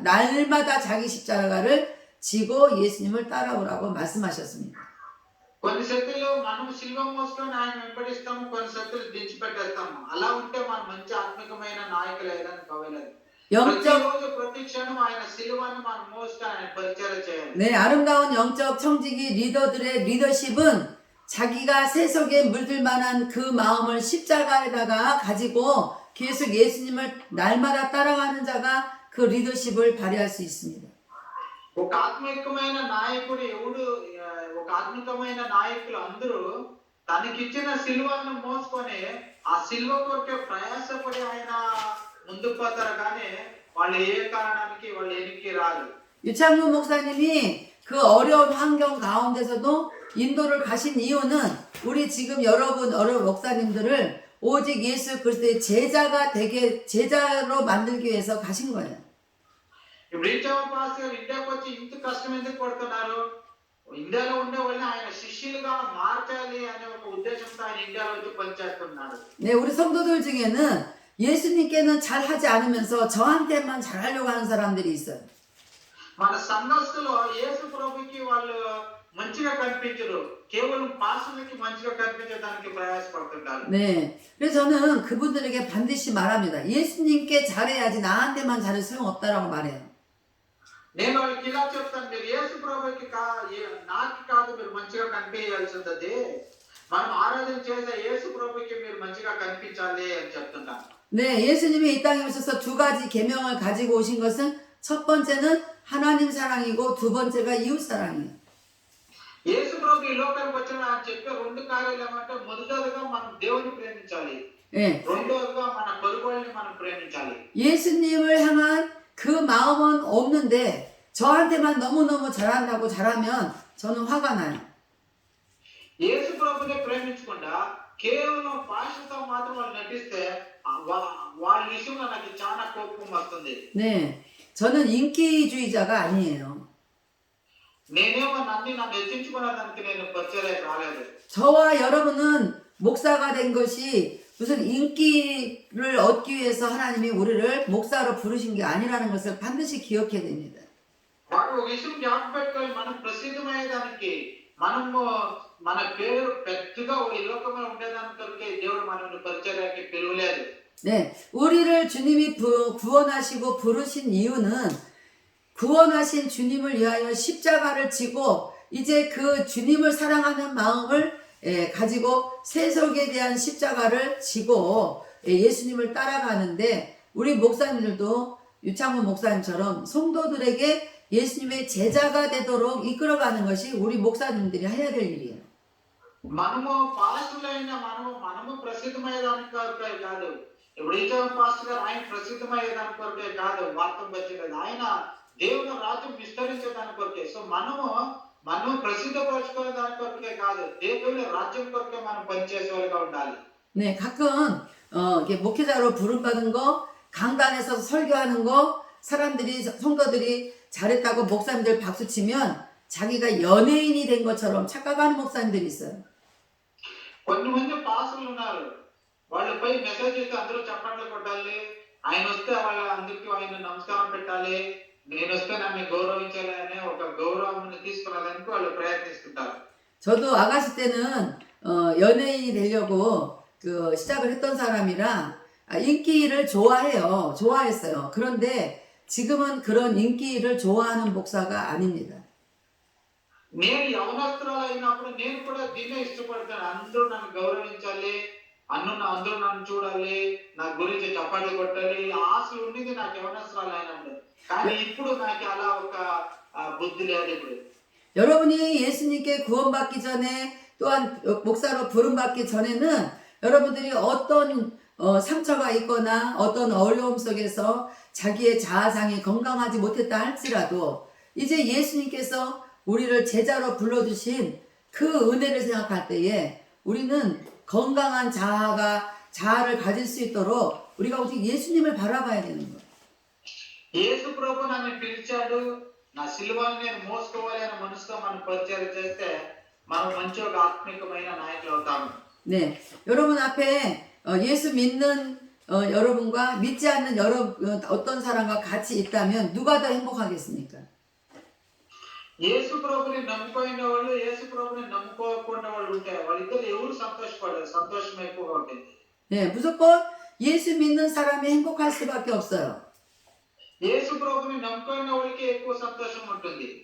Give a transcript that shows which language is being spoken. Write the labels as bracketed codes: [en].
[ko] 날마다 자기 십자가를 지고 예수님을 따라오라고 말씀하셨습니다. [te] కొన్ని శక్తులు మనం సిలువ మోసుకొని ఆయన వెంబడిస్తాము, కొన్ని శక్తులు దించిపెట్టేస్తాము. అలా ఉంటే మనం మంచి ఆత్మికమైన నాయకులు అయ్యడానికి అవ్వలేదు. ప్రతిరోజు ప్రతి క్షణం ఆయన సిలువని మనం మోసుకొని ఆయన పరిచయం చేయాలి. [ko] 네, 아름다운 영적 청지기 리더들의 리더십은 자기가 세속에 물들 만한 그 마음을 십자가에다가 가지고 계속 예수님을 날마다 따라가는 자가 그 리더십을 발휘할 수 있습니다. [te] ఒక ఆత్మికమైన నాయకుడు ఎవడు, ఒక ఆత్మికమైన నాయకులు అందరూ తనకిచ్చిన సిలువను మోసుకొని ఆ సిలువ కొరకే ప్రయాసపడి ఆయన ముందుకు పోతారు. కానీ వాళ్ళు ఏ కారణానికి వాళ్ళు వెనక్కి రారు. [ko] 유창문 목사님이 그 어려운 환경 가운데서도 인도를 가신 이유는 우리 지금 여러 목사님들을 오직 예수 그리스도의 제자로 만들기 위해서 가신 거예요. [te] ఇప్పుడు రీచ్ పాస్ గారు ఇండియాకి వచ్చి ఇంత కష్టం ఎందుకు పడుతున్నారు? ఇండియాలో ఉండే వాళ్ళని ఆయన శిష్యులుగా మార్చాలి అనే ఒక ఉద్దేశంతో ఆయన ఇండియాలో వచ్చి పనిచేస్తున్నాడు. [ko] 네, 우리 성도들 중에는 예수님께는 잘하지 않으면서 저한테만 잘하려고 하는 사람들이 있어요. [te] మన సంఘస్థులో యేసు ప్రభుకి వాళ్ళు మంచిగా కనిపించరు, కేవలం పాస్టర్లకి మంచిగా కనిపించడానికి ప్రయాసపడుతుంటారు. [ko] 네, 그래서 저는 그분들에게 반드시 말합니다. 예수님께 잘해야지 나한테만 잘해도 소용없다라고 말해요. [te] నేను వాళ్ళకి ఇలా చెప్తాను, మీరు యేసు ప్రభుకి నాకు కాదు మీరు మంచిగా కనిపించాల్సింది, మనం ఆరాధన చేసే యేసు ప్రభుకి మీరు మంచిగా కనిపించాలి అని చెప్తున్నాను. [ko] 네, 예수님이 이 땅에 오셔서 두 가지 계명을 가지고 오신 것은 첫 번째는 하나님 사랑이고 두 번째가 이웃 사랑이에요. [te] యేసు ప్రభు ఈ లోకానికి వచ్చిన ఆయన చెప్పే రెండు కార్యాలు ఏమంటే, మొదటిగా మనం దేవుని ప్రేమించాలి, [ko] 네, [te] రెండోదిగా మన పొరుగువాళ్ళని మనం ప్రేమించాలి. [ko] 예수님을 향한 그 마음은 없는데 저한테만 너무너무 잘하면 저는 화가 나요. [te] యేసు ప్రభుని ప్రేమించకుండా కేవలం భాషతో మాత్రం వాళ్ళు నటిస్తే వాళ్ళ విషయంలో నాకు చాలా కోపం వస్తుంది. [ko] 네, 저는 인기주의자가 아니에요. [te] నేనేమో నన్ను హెచ్చించుకునేదానికి నేను పరిచయం రాలేదు. [ko] 저와 여러분은 목사가 된 것이 무슨 인기를 얻기 위해서 하나님이 우리를 목사로 부르신 게 아니라는 것을 반드시 기억해야 됩니다. [te] వాడు ఒక విషయం జ్ఞాపకం పెట్టుకొని మనం ప్రసిద్ధమయ్యేదానికి, మనము మన పేరు పెద్దగా ఈ లోకంలో ఉండేదాని కొరకే దేవుడు మనల్ని పరిచర్యకి పిలువలేదు. [ko] 네, 우리를 주님이 구원하시고 부르신 이유는 구원하신 주님을 위하여 십자가를 지고 이제 그 주님을 사랑하는 마음을 가지고 세속에 대한 십자가를 지고 예수님을 따라가는데, 우리 목사님들도 유창훈 목사님처럼 성도들에게 예수님의 제자가 되도록 이끌어가는 것이 우리 목사님들이 해야 될 일이에요. [te] మనము పాస్టర్లైన మనము ప్రసిద్ధమయ్యేదానికి కొరకే కాదు, ఇప్పుడు ఈచోన్ పాస్టర్ గారు ఆయన ప్రసిద్ధమయ్యేదాని కొరకే కాదు వార్తం వచ్చేది, ఆయన దేవుని రాజ్యం విస్తరించేదాని కొరకే. సో మనము ప్రసిద్ధపరచుకునే దాని కొరకే కాదు, దేవుని రాజ్యం కొరకే మనం పనిచేసే వాళ్ళుగా ఉండాలి. [ko] 네, 가끔 이렇게 목회자로 부름받은 거, 강단에서 설교하는 거, 사람들이 성도들이 잘했다고 목사님들 박수 치면 자기가 연예인이 된 것처럼 착각하는 목사님들이 있어요. [te] కొంతమంది పాస్టర్లు ఉన్నారు, వాళ్ళపై మెసేజ్ చేస్తే అందరూ చప్పట్లు కొట్టాలి, ఆయన వస్తే వాళ్ళ అందరికీ ఆయన నమస్కారం పెట్టాలి, నేను వస్తే నన్ను గౌరవించాలి అనే ఒక గౌరవాన్ని తీసుకురావడానికి వాళ్ళు ప్రయత్నిస్తుంటారు. [ko] 저도 아가씨 때는 연예인이 되려고 시작을 했던 사람이라 인기를 좋아했어요. 그런데 지금은 그런 인기를 좋아하는 목사가 아닙니다. [te] నేను యవనస్తురాలు అయినప్పుడు నేను కూడా దీన్నే ఇష్టపడతాను, అందరూ నన్ను గౌరవించాలి, అందరూ నన్ను చూడాలి, నా గురించి చప్పట్లు కొట్టాలి, ఆశలు ఉండేది నాకు యవనస్తురాలు అయినప్పుడు. కానీ ఇప్పుడు నాకు అలా ఒక బుద్ధి లేదు. ఇప్పుడు [ko] 여러분이 예수님께 구원받기 전에 또한 목사로 부름받기 전에는 여러분들이 어떤 상처가 있거나 어떤 어려움 속에서 자기의 자아상이 건강하지 못했다 할지라도 이제 예수님께서 우리를 제자로 불러주신 그 은혜를 생각할 때에 우리는 건강한 자아를 가질 수 있도록 우리가 오직 예수님을 바라봐야 되는 거예요. [te] యేసు ప్రభు నన్ను పిలిచాడు, నా సిలువను నేను మోసుకోవాలి అనే మనసుతో మనం పరిచయం చేస్తే మనం మంచి ఒక ఆత్మికమైన నాయకులు అవుతాము. [ko] 네, 여러분 앞에 예수 믿는 여러분과 믿지 않는 어떤 사람과 같이 있다면 누가 더 행복하겠습니까? [te] యేసు ప్రభుని నమ్ముకునే వాళ్ళు, యేసు ప్రభుని నమ్ముకోకుండా వాళ్ళు ఉంటే వాళ్ళిద్దరు ఎవరు సంతోషపడరు, సంతోషం ఎక్కువగా ఉంటుంది. [ko] 네, 무조건 예수 믿는 사람이 행복할 수밖에 없어요. [te] యేసు ప్రభుని నమ్ముకునే వాళ్ళకి ఎక్కువ సంతోషం ఉంటుంది.